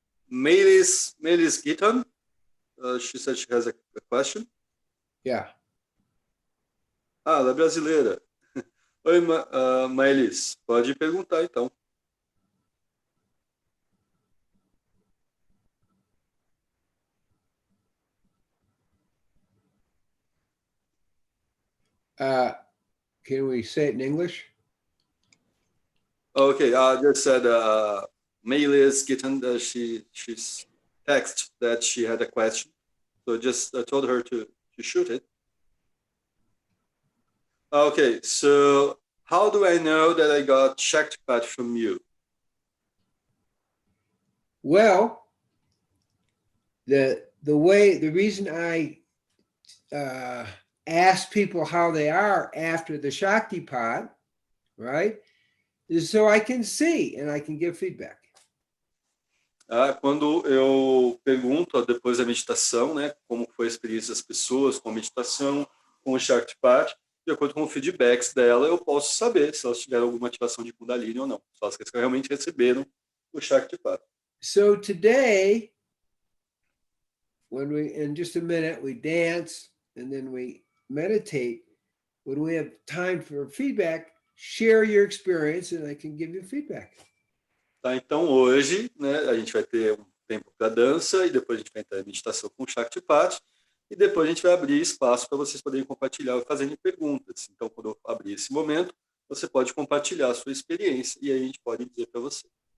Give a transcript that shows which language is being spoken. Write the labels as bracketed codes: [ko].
[en] Melis Gitton, she said she has a question. Yeah. [pt] Ah, ela é brasileira. Oi, Maelis, pode perguntar então. [en] Can we say it in English? Okay, I just said Maelis Gitton, she's text that she had a question. So just told her to shoot it. Okay, so how do I know that I got Shaktipat from you? Well, the reason I ask people how they are after the Shaktipat, right, is so I can see and I can give feedback. [pt] Quando eu pergunto depois da meditação, né, como foi a experiência das pessoas com a meditação, com o Shaktipat, de acordo com os feedbacks dela, eu posso saber se elas tiveram alguma ativação de Kundalini ou não. Se elas realmente receberam o Shaktipat. [en] So today, when we, in just a minute, we dance and then we meditate. When we have time for feedback, share your experience and I can give you feedback. [pt] Tá, então hoje, né, a gente vai ter um tempo para dança e depois a gente vai entrar em meditação com o Shaktipat e depois a gente vai abrir espaço para vocês poderem compartilhar e fazerem perguntas. Então, quando eu abrir esse momento, você pode compartilhar a sua experiência e aí a gente pode dizer para você.